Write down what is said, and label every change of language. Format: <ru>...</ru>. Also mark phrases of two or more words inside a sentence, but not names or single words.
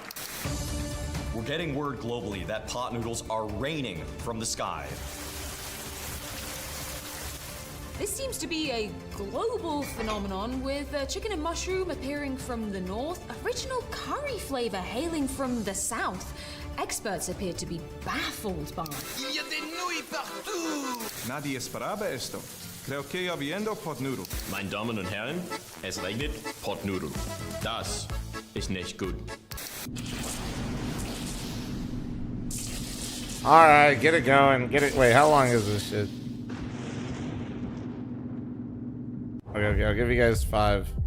<en>We're getting word globally that pot noodles are raining from the sky. This seems to be a global phenomenon, with chicken and mushroom appearing from the north, original curry flavor hailing from the south. Experts appear to be baffled by.</en> <es>Nadie esperaba esto. Creo que ya viendo</es> <en>pot noodle.</en> <de>Meine Damen und Herren, es regnet Potnudel. Das ist nicht gut.</de> <en>Alright, get it going. Get it. Wait, how long is this shit? Okay, I'll give you guys 5.</en>